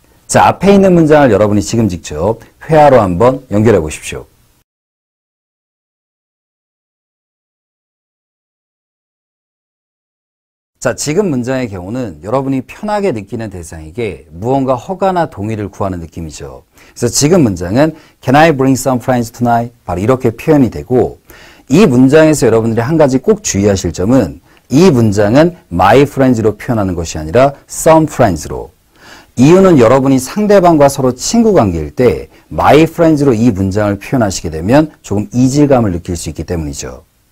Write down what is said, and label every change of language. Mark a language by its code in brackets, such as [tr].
[ko] 자, 앞에 있는 문장을 여러분이 지금 직접 회화로 한번 연결해 보십시오. 자, 지금 문장의 경우는 여러분이 편하게 느끼는 대상에게 무언가 허가나 동의를 구하는 느낌이죠. 그래서 지금 문장은 [en] Can I bring some friends tonight? [ko] 바로 이렇게 표현이 되고 이 문장에서 여러분들이 한 가지 꼭 주의하실 점은 이 문장은 my friends로 표현하는 것이 아니라 some friends로. 이유는 여러분이 상대방과 서로 친구 관계일 때 my friends로 이 문장을 표현하시게 되면 조금 이질감을 느낄 수 있기 때문이죠.